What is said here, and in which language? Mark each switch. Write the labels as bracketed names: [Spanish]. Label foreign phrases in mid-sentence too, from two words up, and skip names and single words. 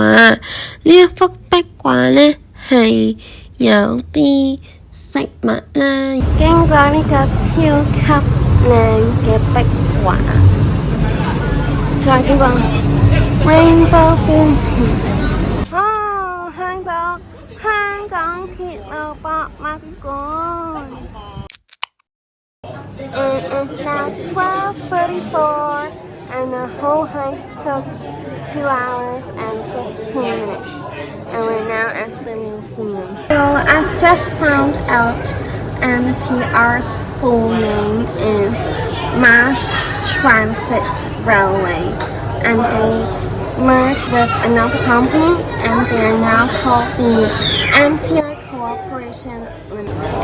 [Cantonese] 呢一幅壁畫呢，係有啲飾物啦，經過呢個超級靚嘅壁畫，再經過Rainbow 標誌。 [Thai] ผิดเราปะมาก่อน [English] and it's now 12:34 and the whole hike took 2 hours and 15 minutes and we're now at the museum. So I've just found out MTR's full name is Mass Transit Railway and they merged with another company and they are now called the MTR Corporation Limited.